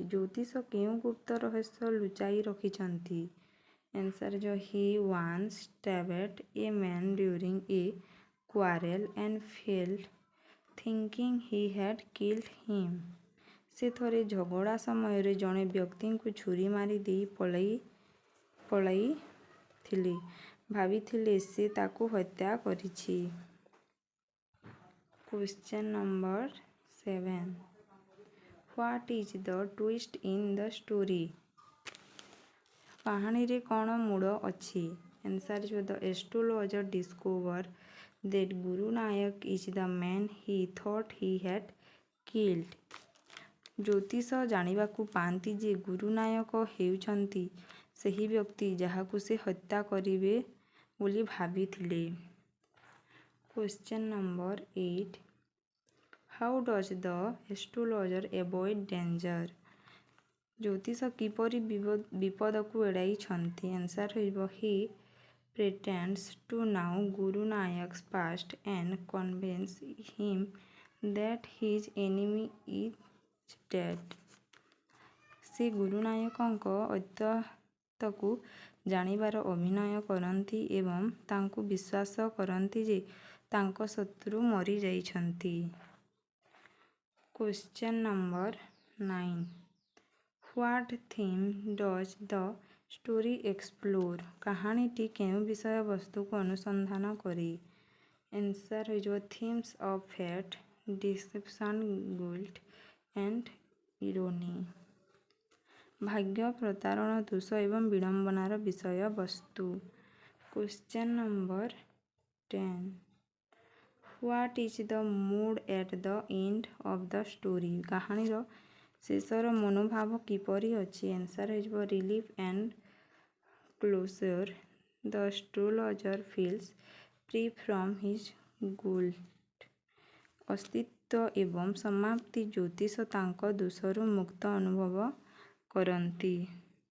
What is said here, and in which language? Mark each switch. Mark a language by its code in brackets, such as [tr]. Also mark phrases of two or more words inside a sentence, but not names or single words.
[or] ଜ୍ୟୋତିଷ କେଉଁ ଗୁପ୍ତ ରହସ୍ୟ ଲୁଚାଇ ରଖିଛନ୍ତି? [en] ଆନ୍ସର ହେଇଯିବ he once stabbed a man during a quarrel and fell thinking he had killed him। [or] ସେ ଥରେ ଝଗଡ଼ା ସମୟରେ ଜଣେ ବ୍ୟକ୍ତିଙ୍କୁ ଛୁରୀ ମାରି ଦେଇ ପଳାଇଥିଲେ। ଭାବିଥିଲେ ସେ ତାକୁ ହତ୍ୟା କରିଛି। [en] Question number 7. What is the twist in the story? [or] କାହାଣୀରେ କ'ଣ ମୋଡ଼ ଅଛି? [en] ଆନ୍ସର ହେଇଯିବ the astrologer discovered that Guru Nayak is the man he thought he had killed। [or] ଜ୍ୟୋତିଷ ଜାଣିବାକୁ ପାଆନ୍ତି ଯେ ଗୁରୁ ନାୟକ ହେଉଛନ୍ତି ସେହି ବ୍ୟକ୍ତି ଯାହାକୁ ସେ ହତ୍ୟା କରିବେ ବୋଲି ଭାବିଥିଲେ। [en] Question number 8. How does the astrologer avoid danger? [or] ଜ୍ୟୋତିଷ କିପରି ବିପଦକୁ ଏଡ଼ାଇଛନ୍ତି? [en] ଆନ୍ସର ହେଇଯିବ he pretends to know Guru Nayak's past and convinces him that his enemy is dead। [or] ସେ ଗୁରୁ ନାୟକଙ୍କ ଅତୀତକୁ ଜାଣିବାର ଅଭିନୟ କରନ୍ତି ଏବଂ ତାଙ୍କୁ ବିଶ୍ୱାସ କରନ୍ତି ଯେ ତାଙ୍କ ଶତ୍ରୁ ମରିଯାଇଛନ୍ତି। [en] Question number 9. What theme does the story explore? [or] କାହାଣୀଟି କେଉଁ ବିଷୟବସ୍ତୁକୁ ଅନୁସନ୍ଧାନ କରେ? [en] ଆନ୍ସର ହେଇଯିବ themes of fate, deception, guilt and irony। [or] ଭାଗ୍ୟ, ପ୍ରତାରଣା, ଦୋଷ ଏବଂ ବିଡ଼ମ୍ବନାର ବିଷୟବସ୍ତୁ। [en] Question number 10. What is the mood at the end of the story? [or] କାହାଣୀର ଶେଷର ମନୋଭାବ କିପରି ଅଛି? ଆନ୍ସର୍ ହେଇଯିବ [en] relief and closure. the astrologer feels free from his guilt. [or] ଅସ୍ତିତ୍ୱ ଏବଂ ସମାପ୍ତି ଜ୍ୟୋତିଷ ତାଙ୍କ ଦୋଷରୁ ମୁକ୍ତ ଅନୁଭବ କରନ୍ତି।